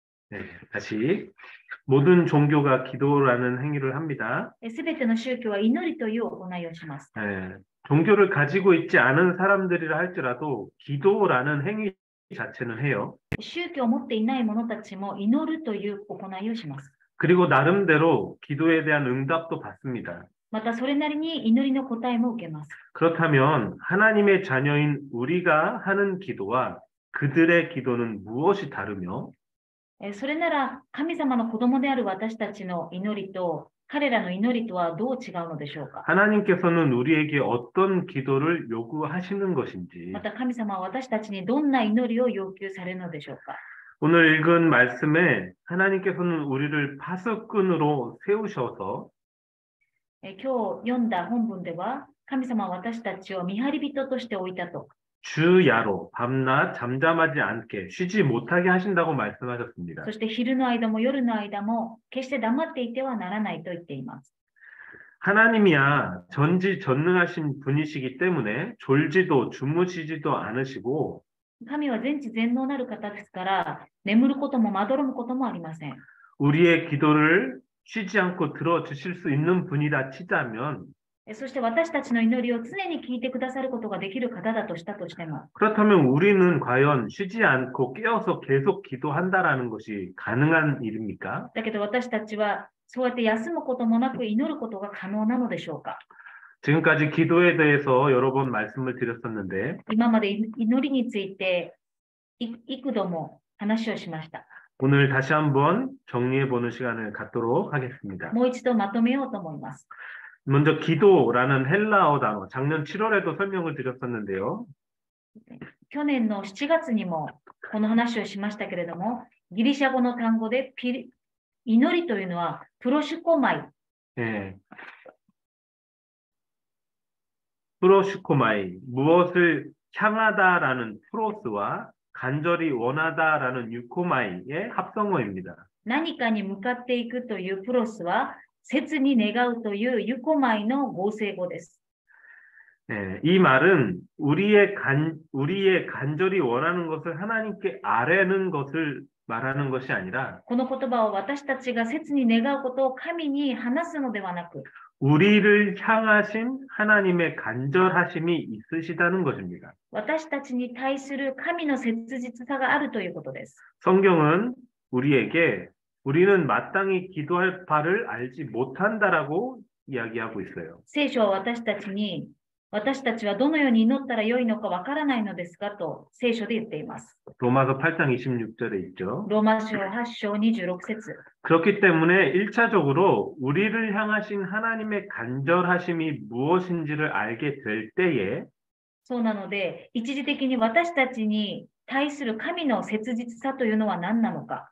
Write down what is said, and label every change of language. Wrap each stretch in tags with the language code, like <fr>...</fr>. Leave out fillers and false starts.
<ko>네, 다시 모든 종교가 기도라는 행위를 합니다.</ko> <ja>すべての宗教は祈りという行いをします。</ja> <ko>네, 종교를 가지고 있지 않은 사람들이라 할지라도 기도라는 행위 자체는 해요.</ko> <ja>宗教を持っていない者たちも祈るという行いをします。</ja> <ko>그리고 나름대로 기도에 대한 응답도 받습니다.</ko> <ja>またそれなりに祈りの答えも受けます。</ja> <ko>그렇다면 하나님의 자녀인 우리가 하는 기도와 그들의 기도는 무엇이 다르며</ko> <ja>それなら神様の子供である私たちの祈りと彼らの祈りとはどう違うのでしょうか。</ja> <ko>하나님께서는 우리에게 어떤 기도를 요구하시는 것인지</ko> <ja>また神様は私たちにどんな祈りを要求されるのでしょうか。</ja> <ko>오늘 읽은 말씀에 하나님께서는 우리를 파수꾼으로 세우셔서</ko> <ja>今日読んだ本文では神様は私たちを見張り人として置いたと。</ja> <ko>주야로 밤낮 잠잠하지 않게 쉬지 못하게 하신다고 말씀하셨습니다.</ko> <ja>そして昼の間も夜の間も決して黙っていてはならないと言っています。</ja> <ko>하나님이야 전지전능하신 분이시기 때문에 졸지도 주무시지도 않으시고</ko> <ja>神は全知全能なる方ですから眠ることもまどろむこともありません。</ja> <ko>우리의 기도를 쉬지 않고 들어주실 수 있는 분이라 치자면</ko> <ja>そして私たちの祈りを常に聞いてくださることができる方だとしたとしても</ja> <ko>그렇다면 우리는 과연 쉬지 않고 깨어서 계속 기도한다라는 것이 가능한 일입니까?</ko> <ja>だけど私たちはそうやって休むこともなく祈ることが可能なのでしょうか。</ja> <ko>지금까지 기도에 대해서 여러 번 말씀을 드렸었는데</ko> <ja>今まで祈りについて幾度も話をしました。</ja> <ko>오늘 다시 한번 정리해보는 시간을 갖도록 하겠습니다.</ko> <ja>もう一度まとめようと思います。</ja> <ko>먼저 기도라는 헬라어 단어, 작년 7월에도 설명을 드렸었는데요.</ko> <ja>去年の7月にもこの話をしましたけれども、ギリシャ語の単語で祈りというのはプロシュコマイ。</ja> <ko>예. 프로슈코마이, 무엇을 향하다라는 프로스와 간절히 원하다라는 유코마이의 합성어입니다.</ko> <ja>何かに向かっていくというプロスは、切に願うというユコマイの合成語です。</ja> <ko>예, 이 말은 우리의 간절히 원하는 것을 하나님께 아뢰는 것을 말하는 것이 아니라</ko> <ja>この言葉は私たちが切に願うことを神に話すのではなく、</ja> <ko>우리를 향하신 하나님의 간절하심이 있으시다는 것입니다.</ko> <ja>私たちに対する神の切実さがあるということです。</ja> <ko>성경은 우리에게 우리는 마땅히 기도할 바를 알지 못한다라고 이야기하고 있어요.</ko> <ja>聖書は私たちに、私たちはどのように祈ったらよいのかわからないのですかと聖書で言っています。</ja> <ko>로마서 8장 26절에 있죠.</ko> <ja>ローマ書8章26節。</ja> <ko>그렇기 때문에 1차적으로 우리를 향하신 하나님의 간절하심이 무엇인지를 알게 될 때에</ko> <ja>そうなので、一時的に私たちに対する神の切実さというのは何なのか。</ja>